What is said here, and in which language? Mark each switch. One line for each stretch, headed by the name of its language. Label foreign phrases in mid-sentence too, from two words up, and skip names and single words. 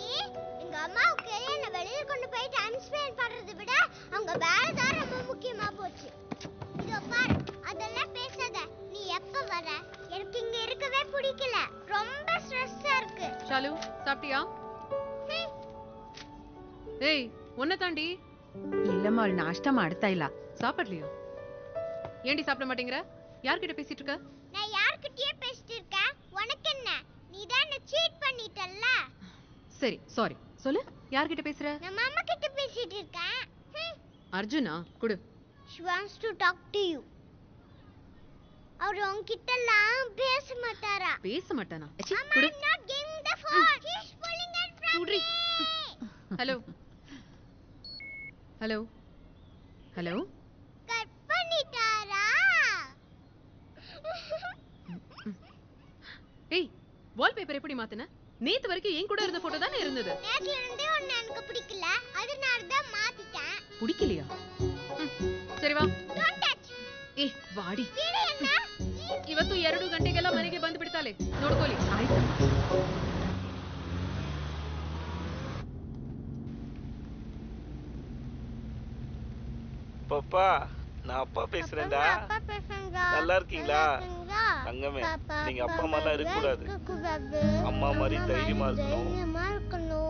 Tamil: எங்க அம்மாவுக்கு என்ன வெளிய கொண்டு போய்
English: time spend
Tamil: பண்றதை விட அவங்க வேலை தான் ரொம்ப முக்கியமா போச்சு. இதோ பாரு, அதெல்லாம் பேசாத. நீ எப்ப வர? எனக்கு இங்க இருக்கவே பிடிக்கல. ரொம்ப ஸ்ட்ரெஸ்ஸா இருக்கு. ஷாலு, சாப்பிட்டியா? ஏய், உன்னை தாண்டி. இல்லம்மா, நாஷ்டா
Kannada: ಮಾಡ್ತಾ ಇಲ್ಲ.
Tamil: சாப்பிடலையா? ஏண்டி சாப்பிட மாட்டேங்கிற? யார்கிட்ட பேசிட்டு இருக்க? நான் யார்கிட்டயே பேசிட்டு இருக்கேன். உனக்கு என்ன? நீ தான் என்ன சீட் பண்ணிட்டல்ல. சரி, சாரி. சொல்லு, யார்கிட்ட பேசுற? நான் மாமா கிட்ட பேசிட்டு இருக்கேன். அர்ஜுனா, குடு.
English: She wants to talk to you.
Tamil: அவர் உன்கிட்டலாம் பேச மாட்டாரா? பேச மாட்டானா? குடு.
English: I'm not giving the phone. He's pulling it from me.
Tamil: ஹலோ ஹலோ ஹலோ. கட் பண்ணிட்டாரா? ஏய், வால்பேப்பர் எப்படி மாத்துன? நேத்து வரைக்கும் என் கூட இருந்த போட்டோ தானே இருந்தது. நேத்துல இருந்தே உன்னை எனக்கு பிடிக்கல, அதனால தான் மாத்திட்டேன். பிடிக்கலையா? சரி வா.
English: Don't touch.
Tamil: ஏ வாடி.
Kannada: ಬಿಡಿ ಅಣ್ಣ. ಇವತ್ತು 2 ಗಂಟೆಗೆಲ್ಲ ಮನೆಗೆ ಬಂದು ಬಿಡ್ತಾಳೆ. ನೋಡ್ಕೊಳ್ಳಿ. ಆಯ್ತು.
Tamil: பாப்பா, நான் அப்பா பேசுறேன்டா. நல்லா இருக்கீங்களா? தங்கமே, நீங்க அப்பா அம்மாலாம் இருக்கக்கூடாது. அம்மா மாதிரி தைரியமா இருக்கணும்.